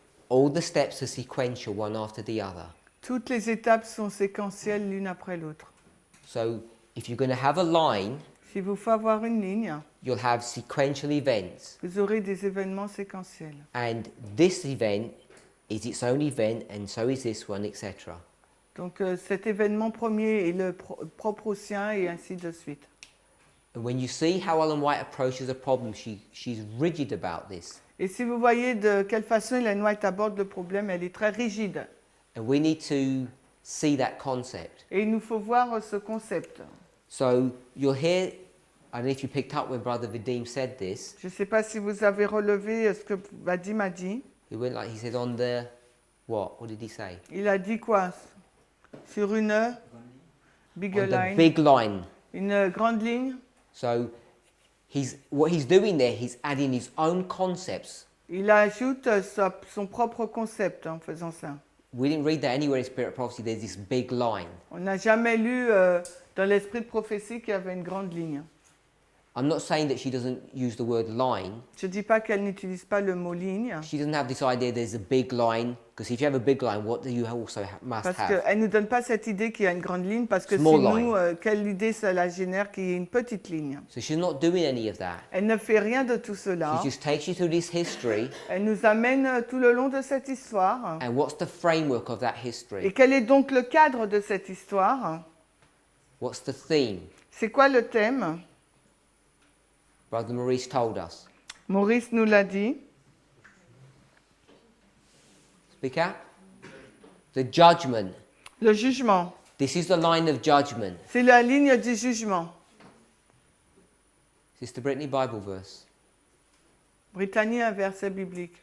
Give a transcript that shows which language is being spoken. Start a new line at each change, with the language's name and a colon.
English: All the steps are sequential, one after the other.
French: Toutes les étapes sont séquentielles l'une après l'autre.
English: So, if you're going to have a line,
French: S'il vous faut avoir une ligne,
English: you'll have sequential events.
French: vous aurez des événements séquentiels.
English: And this event is its own event, and so is this one, etc.
French: Donc cet événement premier est le propre au sien et ainsi de suite.
English: And when you see how Ellen White approaches a problem, she's rigid about this.
French: Et si vous voyez de quelle façon Ellen White aborde le problème, elle est très rigide.
English: And we need to see that concept.
French: Et il nous faut voir ce concept.
English: So you'll hear, I don't know if you picked up when Brother Vadim said this.
French: Je ne sais pas si vous avez relevé ce que Vadim a dit.
English: He went like, he said on the, what? What did he say?
French: Il a dit quoi? Sur une big
English: On the line, big line.
French: une grande ligne.
English: So what he's doing there, he's adding his own concepts.
French: Il ajoute son propre concept en faisant ça.
English: We didn't read that anywhere in Spirit Prophecy, there's this big line.
French: On n'a jamais lu dans l'esprit de prophétie qu'il y avait une grande ligne.
English: I'm not saying that she doesn't use the word line.
French: Je ne dis pas qu'elle n'utilise pas le mot ligne,
English: She doesn't have this idea there's a big line, because if you have a big line, what do you also must
French: parce
English: have?
French: qu'elle ne nous donne pas cette idée qu'il y a une grande ligne, parce que
English: Small
French: sinon,
English: line.
French: quelle idée ça la génère qu'il y ait une petite ligne.
English: So she's not doing any of that.
French: Elle ne fait rien de tout cela.
English: She just takes you through this history,
French: Elle nous amène tout le long de cette histoire.
English: and what's the framework of that
French: Et
English: history?
French: quel est donc le cadre de cette histoire?
English: What's the theme?
French: C'est quoi le thème?
English: Brother Maurice told us.
French: Maurice nous l'a dit.
English: Speak out. The judgment.
French: Le jugement.
English: This is the line of judgment.
French: C'est la ligne du jugement.
English: Sister Brittany, Bible verse.
French: Britannie, un verset biblique.